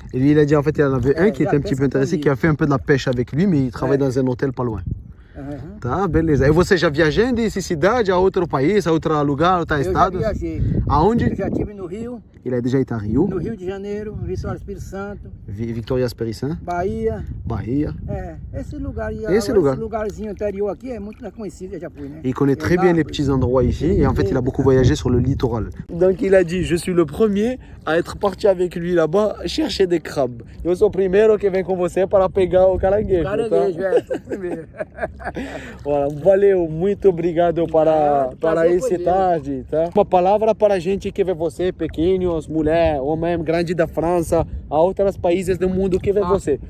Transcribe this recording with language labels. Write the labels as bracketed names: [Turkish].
[French] Et lui, il a dit en fait, il y en avait un qui était un petit peu intéressé, qui a fait un peu de la pêche avec lui, mais il travaille dans un hôtel pas loin. [Portuguese] Tá, beleza. E você já viajou dessa cidade a outro país, a outro lugar, outro estado? Eu já viajei. Aonde? Eu já estive no Rio. [French] Il a déjà été à Rio. [Portuguese] No Rio de Janeiro, Vitória Espírito Santo. Victoria Espírito Santo. Bahia. Esse lugarzinho interior aqui é muito conhecido, eu já fui, né? [French] Il connaît très bien les petits endroits ici et en fait il a beaucoup voyagé sur le littoral. Donc il a dit je suis le premier à être parti avec lui là-bas chercher des crabes. [Portuguese] Eu sou o primeiro que vem com você para pegar o caranguejo. Caranguejo, sou o primeiro. Voilà, valeu, muito obrigado para esse tarde, tá? Uma palavra para a gente que vê você, pequenos, mulher, homem grande da França, a outros países do mundo que vê você.